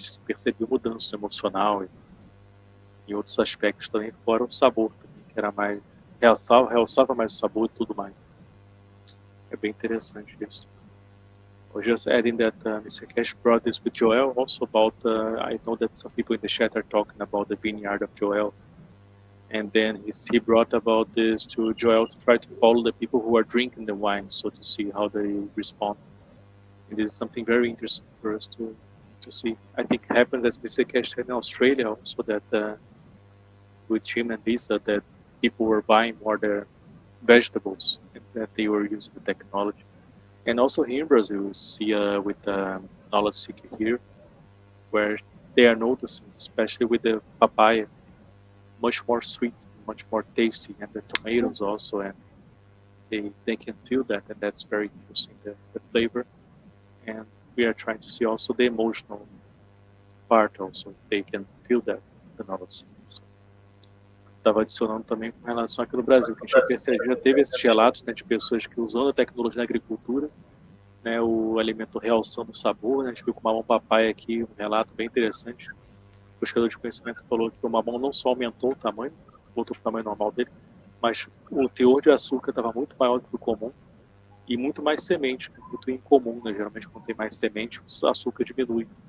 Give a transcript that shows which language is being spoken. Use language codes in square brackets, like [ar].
[pt] Eles percebiam mudança emocional e outros aspectos também, fora o sabor também, que era mais realçava mais o sabor e tudo mais. É bem interessante isso. [en] I was just adding that Mr. Keshe brought this with Joel, also about, I know that some people in the chat are talking about the vineyard of Joel, and then he brought about this to Joel to try to follow the people who are drinking the wine, so to see how they respond. And this is something very interesting for us to see. I think it happens, as Mr. Keshe said, in Australia also, that with Jim and Lisa, that people were buying more their vegetables and that they were using the technology. And also here in Brazil, we see with Knowledge Seeker here, where they are noticing, especially with the papaya, much more sweet, much more tasty, and the tomatoes also, and they can feel that, and that's very interesting, the flavor. And we are trying to see also the emotional part also, they can feel that, the Knowledge Seeker. [pt] Estava adicionando também com relação aqui no Brasil, que a gente já teve esses relatos, né, de pessoas que usando a tecnologia na agricultura, né, o alimento realçando o sabor, né, a gente viu com o mamão papai aqui, um relato bem interessante. O buscador de conhecimento falou que o mamão não só aumentou o tamanho, voltou para o tamanho normal dele, mas o teor de açúcar estava muito maior do que o comum e muito mais semente, muito incomum, né, geralmente quando tem mais semente, o açúcar diminui.